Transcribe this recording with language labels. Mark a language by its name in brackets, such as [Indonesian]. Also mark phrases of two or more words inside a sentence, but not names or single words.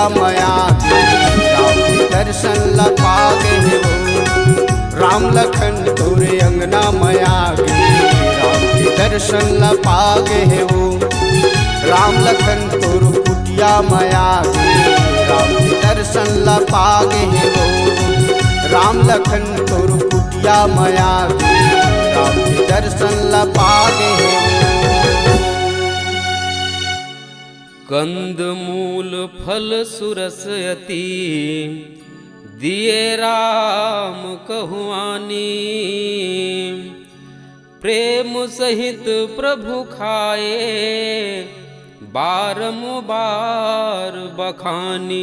[Chhattisgarhi] मया गे राम के दर्शन ला पागे है वो राम लखन तोरे अंगना मया गे राम के दर्शन ला पागे है वो राम लखन तोर कुटिया मया गे राम के दर्शन ला पागे है वो राम लखन तोर कुटिया मया गे राम के दर्शन ला पागे है [Awadhi] कंद मूल फल सुरस अति दिए राम कहुआनी। प्रेम सहित प्रभु खाए बारंबार बखानी।